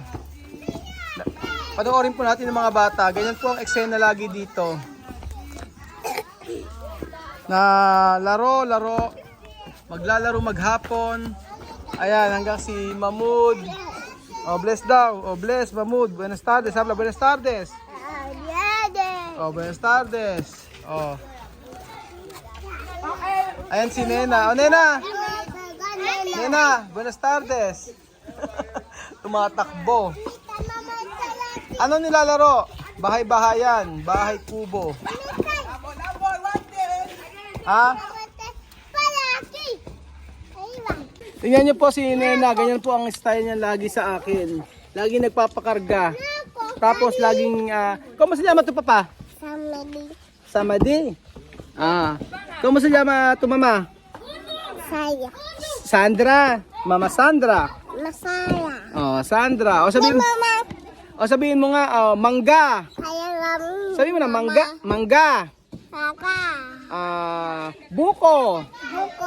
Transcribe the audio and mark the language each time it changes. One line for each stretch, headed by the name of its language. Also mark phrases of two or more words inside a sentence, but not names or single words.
Filipino: Panoorin po natin ng mga bata. Ganyan po ang eksena lagi dito. Na laro, maglalaro maghapon. Ayan, hanggang si Mahmoud. Oh, bless daw. Oh, bless,
Spanish: Mahmoud. Buenas tardes. Habla, buenas tardes. Oh, buenas tardes. Oh.
Filipino: Ayan si Nena. Oh, Nena.
Spanish: Nena, buenas tardes.
Filipino: Tumatakbo. Ano nilalaro? Bahay-bahayan, bahay kubo. Ha? Tingnan niyo po si Nena, ganyan po ang style niya lagi sa akin. Lagi nagpapakarga. Tapos laging,
Spanish: ¿cómo se llama tu papá? Samadi. ¿Cómo se llama tu mamá? Saya. Sandra. Mama Sandra.
Filipino: Masaya. Oh, Sandra. Sabihin mo nga, mangga. Sabihin mo na mangga. Kaka. Buko. Buko.